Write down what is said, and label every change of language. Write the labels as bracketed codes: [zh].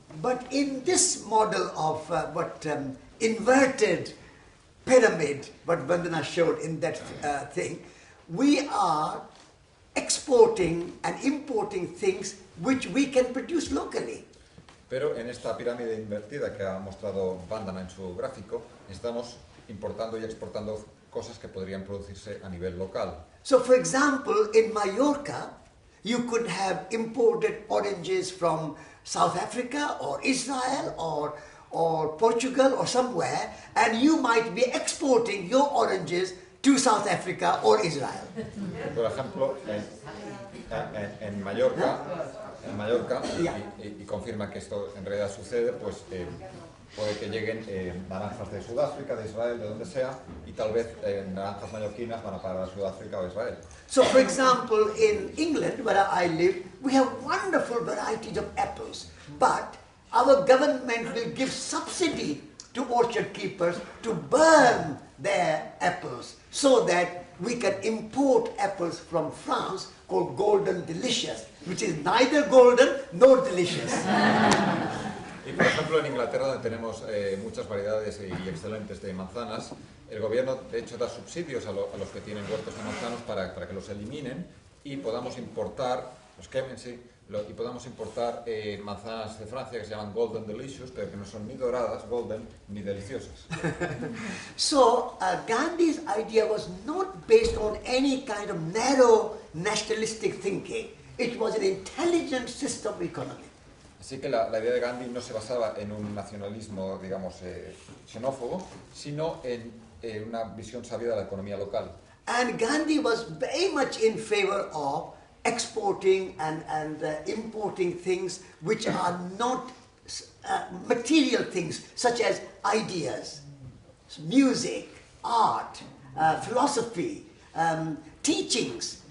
[en] But in this model of inverted pyramid, what Vandana showed in that thing, we are exporting and importing things which we can produce locally. [es] Pero en esta pirámide invertida que ha mostrado Vandana en su gráfico, estamos importando y exportando cosas que podrían producirse a nivel local. [en] So for example, in Mallorca, you could have imported oranges from South Africa or Israel or Portugal or somewhere, and you might be exporting your oranges to South Africa or Israel. [es] Por ejemplo, en Mallorca, y confirma que esto en realidad sucede, pues puede que lleguen naranjas de Sudáfrica, de Israel, de donde sea, y tal vez naranjas mallorquinas van a parar a Sudáfrica o Israel. [en] So for example, in England, where I live, we have wonderful varieties of apples, but our government will give subsidy to orchard keepers to burn their apples so that we can import apples from France called Golden Delicious, which is neither golden nor delicious. [es] Y por ejemplo en Inglaterra, donde tenemos muchas variedades y excelentes de manzanas, el gobierno de hecho da subsidios a los que tienen huertos de manzanos para que los eliminen y podamos importar, los quemen, sí, y podamos importar manzanas de Francia que se llaman Golden Delicious, pero que no son ni doradas, golden, ni deliciosas. [en] So Gandhi's idea was not based on any kind of narrow nationalistic thinking. It was an intelligent system of economy. [es] Así que la idea de Gandhi no se basaba en un nacionalismo, digamos, xenófobo, sino en una visión sabia de la economía local. [en] And Gandhi was very much in favor of exporting and importing things which are not material things, such as ideas, music, art, philosophy, teachings.